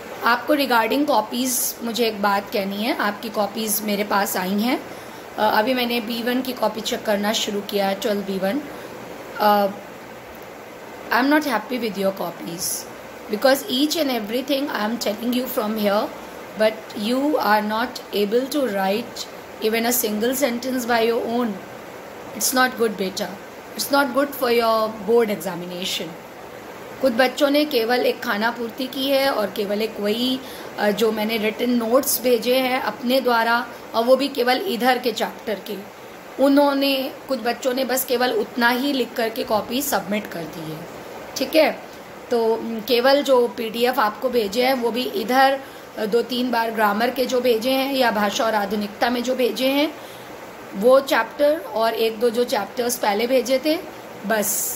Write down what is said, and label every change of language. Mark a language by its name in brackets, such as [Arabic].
[Hindi] आपको regarding copies मुझे एक बात कहनी है. आपकी कॉपीज़ मेरे पास आई हैं. अभी मैंने B1 की कॉपी चेक करना शुरू किया है, 12 B1. [English] I am not happy with your copies because each and everything I am telling you from here, but you are not able to write even a single sentence by your own. It's not good beta. It's not good for your board examination. [Hindi] कुछ बच्चों ने केवल एक खाना पूर्ति की है और केवल एक वही जो मैंने रिटन नोट्स भेजे हैं अपने द्वारा, और वो भी केवल इधर के चैप्टर के, उन्होंने कुछ बच्चों ने बस केवल उतना ही लिख करके कॉपी सबमिट कर दी है. ठीक है, तो केवल जो PDF आपको भेजे हैं वो भी इधर 2-3 बार ग्रामर के जो भेजे हैं या भाषा और आधुनिकता में जो भेजे हैं वो चैप्टर, और 1-2 जो चैप्टर्स पहले भेजे थे, बस.